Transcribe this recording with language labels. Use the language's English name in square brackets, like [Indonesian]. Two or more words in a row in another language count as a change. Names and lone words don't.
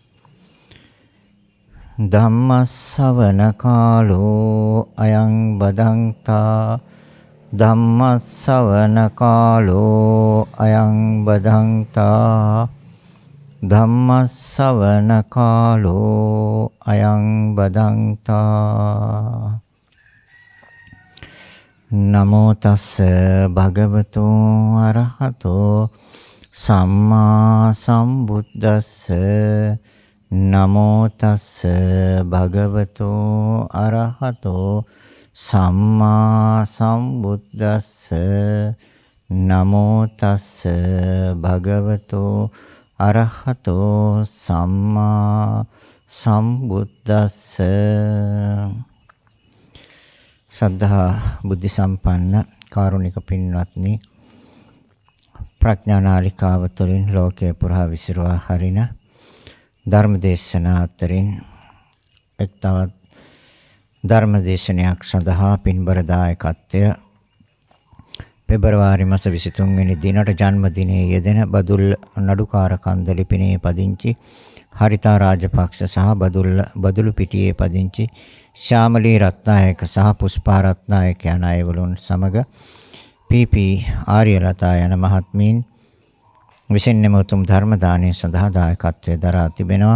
[Pali] ධම්මස්සවන කාලෝ අයං බදන්තා ධම්මස්සවන කාලෝ අයං බදන්තා ධම්මස්සවන කාලෝ අයං බදන්තා නමෝ තස්ස භගවතු අරහතෝ සම්මා සම්බුද්දස්ස නමෝ තස්ස භගවතු අරහතෝ සම්මා සම්බුද්දස්ස නමෝ තස්ස භගවතු අරහතෝ සම්මා සම්බුද්දස්ස [Sinhala] සද්ධා බුද්ධ සම්පන්න කාරුණික පින්වත්නි ප්‍රඥා නාලිකාව තුළින් ලෝකේ පුරා විසිරුවා හරින ධර්මදේශනා අතරින් එක් තවත් ධර්මදේශනයක් සඳහා පින්බර දායකත්වය පෙබරවාරි මාස 23 වෙනි දිනට ජන්මදිනයේ යෙදෙන බදුල්ල නඩුකාර කන්ද ලිපිනේ පදිංචි හරිතා රාජපක්ෂ සහ බදුළු පිටියේ පදිංචි ශාමලී රත්නායක සහ පුෂ්පා රත්නායක යන අයවලුන් සමග පීපී ආර්යලතා යන මහත්මීන් විසින්ම උතුම් ධර්ම දානය සඳහා දායකත්වයේ දරා තිබෙනවා.